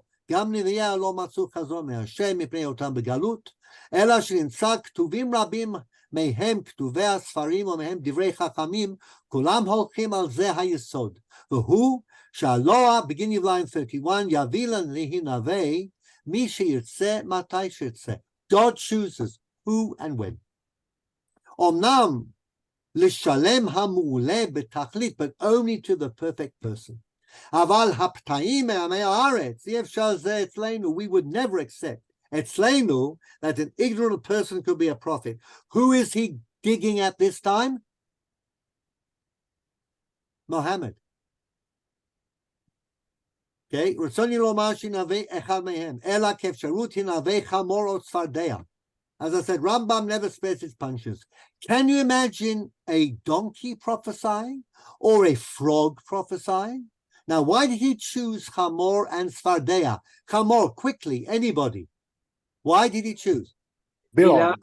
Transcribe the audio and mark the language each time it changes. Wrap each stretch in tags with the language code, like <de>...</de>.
<he>גם נביאיה לא מצאו חזון מהשם מפני אותם בגלות, אלא שנמצא כתובים רבים מהם כתובי הספרים ומהם דברי חכמים, כולם הולכים על זה היסוד. והוא שהלוע,</he> <en>beginning of line 31,</en> <he>יביא להינבא מי שירצה מתי שירצה.</he> <en>God chooses who and when.</en> <he>אמנם לשלם המעולה בתכלית,</he> <en>but only to the perfect person.</en> <he>אבל הפתאים מעמי הארץ, אי אפשר זה אצלנו,</he> <en>we would never accept אצלנו that an ignorant person could be a prophet. Who is he digging at this time? Muhammad.</en> <he>Okay, רצוני לומר שנביא אחד מהם, אלא כאפשרות הנביא חמור או צפרדע.</he> <en>As I said, Rambam never spares his punches. Can you imagine a donkey prophesying or a frog prophesying? Now, why did he choose Chamor and Sfardea? Chamor, quickly, anybody. Why did he choose? Bilam.</en>